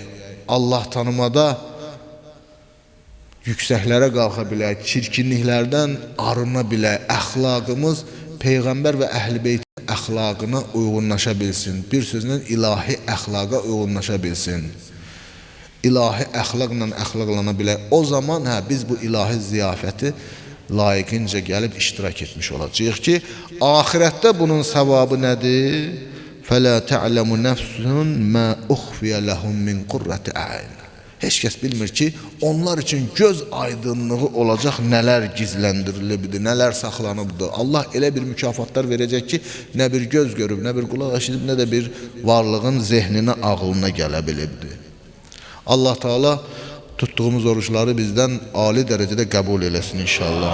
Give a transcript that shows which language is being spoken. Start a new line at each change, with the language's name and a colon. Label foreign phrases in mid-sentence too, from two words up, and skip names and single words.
Azerbaijani: Allah tanımada yüksəklərə qalxa bilək, çirkinliklərdən arına bilək, əxlaqımız Peyğəmbər və Əhl-i Beytin əxlaqına uyğunlaşa bilsin. Bir sözlə ilahi əxlaqa uyğunlaşa bilsin. İlahi əxlaqla əxlaqlana bilək. O zaman biz bu ilahi ziyafəti layiqincə gəlib iştirak etmiş olacaq ki, ahirətdə bunun savabı nədir?
Arabic: فَلَا تَعْلَمُ نَفْسٌ مَا أُخْفِيَ لَهُمْ مِنْ قُرَّةِ أَعْيُنٍ.
Azerbaijani: Heç kəs bilmir ki, onlar üçün göz aydınlığı olacaq nələr gizləndirilibdir, nələr saxlanıbdır. Allah elə bir mükafatlar verəcək ki, nə bir göz görüb, nə bir qulaq eşidib, nə də bir varlığın zehninə, ağlına gələ bilibdir. Allah Teala tuttuğumuz oruçları bizdən ali dərəcədə qəbul eləsin inşallah.